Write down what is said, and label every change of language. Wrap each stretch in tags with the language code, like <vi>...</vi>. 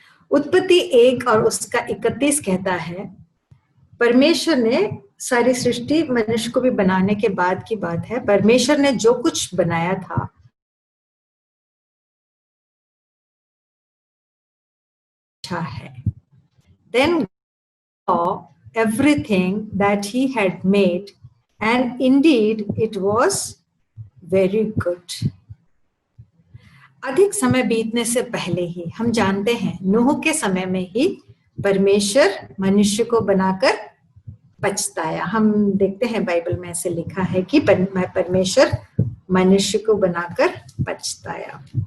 <hi>उत्पत्ति 1 और उसका 31 कहता है, परमेश्वर ने सारी सृष्टि मनुष्य को भी बनाने के बाद की बात है, परमेश्वर ने जो कुछ बनाया था अच्छा है।</hi> <en>Then saw everything that he had made, and indeed it was very good.</en> <hi>अधिक समय बीतने से पहले ही हम जानते हैं, नूह के समय में ही परमेश्वर मनुष्य को बनाकर पछताया। हम देखते हैं बाइबल में ऐसे लिखा है कि परमेश्वर मनुष्य को बनाकर पछताया।</hi>